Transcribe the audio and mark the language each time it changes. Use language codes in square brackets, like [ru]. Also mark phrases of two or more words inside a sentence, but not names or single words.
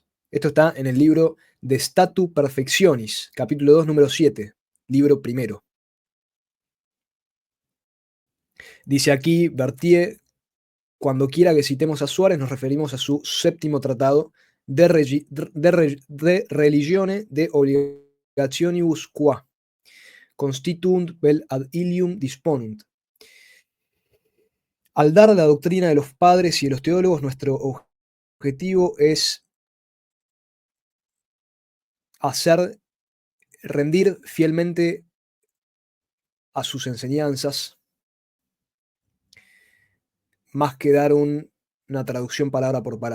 [es] Esto está en el libro De Statu Perfectionis, capítulo 2, número 7, libro primero. Dice aquí Berthier, cuando quiera que citemos a Suárez nos referimos a su séptimo tratado [la] de religione de obligationibus qua constituunt vel ad ilium disponunt. [es] Al dar la doctrina de los padres y de los teólogos, nuestro objetivo es rendir fielmente a sus enseñanzas, más que dar una traducción palabra por palabra.